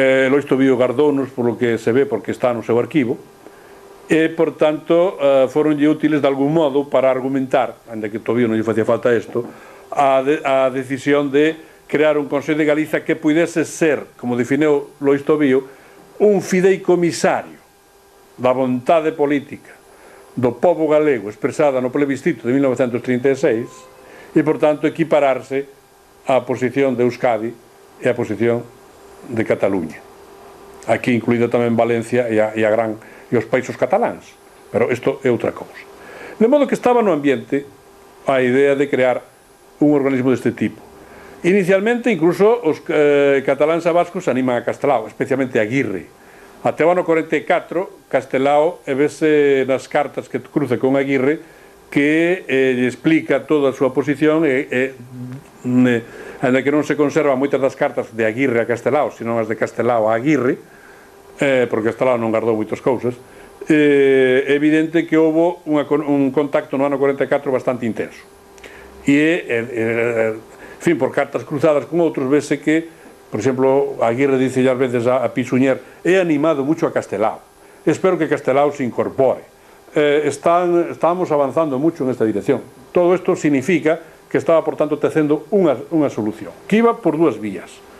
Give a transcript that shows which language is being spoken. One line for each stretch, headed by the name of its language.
Galician: Lois Tobío gardounos, polo que se ve, porque está no seu arquivo, e, por tanto, foronlle útiles de algún modo para argumentar, ainda que Tobío non lle facía falta isto, a decisión de crear un Consello de Galiza que pudese ser, como definiu Lois Tobío, un fideicomisario da vontade política do pobo galego expresada no plebiscito de 1936 e, por tanto, equipararse á posición de Euskadi e á posición de Cataluña, aquí incluída tamén Valencia e os países cataláns, pero isto é outra cousa. De modo que estaba no ambiente a idea de crear un organismo deste tipo. Inicialmente, incluso, os cataláns e vascos animan a Castelao, especialmente a Aguirre. Até o ano 44, Castelao vese nas cartas que cruza con Aguirre que lle explica toda a súa posición ainda que non se conservan moitas das cartas de Aguirre a Castelao, senón as de Castelao a Aguirre, porque Castelao non guardou moitas cousas. É evidente que houve un contacto no ano 44 bastante intenso. En fin, por cartas cruzadas con outros, vese que, por exemplo, Aguirre dice ás veces a Pisuñer:
Spanish: he animado mucho a Castelao, espero que Castelao se incorpore. Estamos avanzando mucho en esta dirección.
Galician: Todo isto significa que estaba, por tanto, tecendo unha solución que iba por dúas vías.